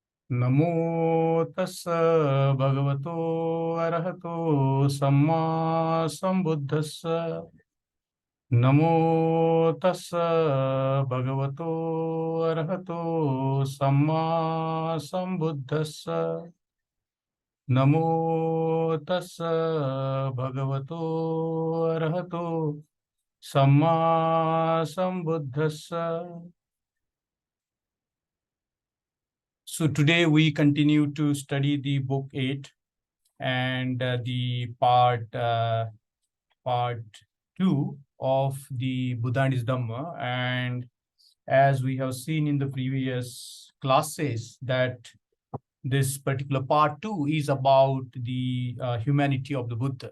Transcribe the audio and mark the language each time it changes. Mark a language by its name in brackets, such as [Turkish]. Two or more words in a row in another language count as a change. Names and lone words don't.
[Pali] नमो तस्स भगवतो अरहतो सम्मा संबुद्धस्स नमो तस्स भगवतो अरहतो सम्मा संबुद्धस्स नमो तस्स भगवतो अरहतो सम्मा संबुद्धस्स. [English] So today we continue to study the book 8 and the part 2 of the Buddha and His Dhamma. And as we have seen in the previous classes, that this particular part 2 is about the humanity of the Buddha.